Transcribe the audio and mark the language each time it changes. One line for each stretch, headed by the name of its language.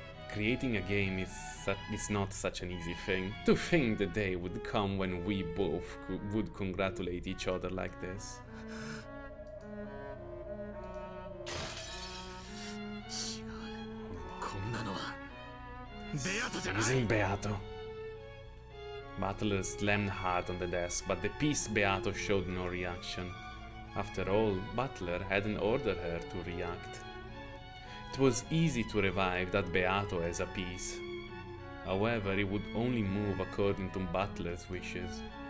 English: Creating a game is not such an easy thing. To think the day would come when we both would congratulate each other like this.
Japanese: 違うこんなのはベアトじゃない
English: Isn't Beato? Butler slammed hard on the desk, but the piece Beato showed no reaction. After all, Butler hadn't ordered her to react. It was easy to revive that Beato as a piece. However, it would only move according to Butler's wishes.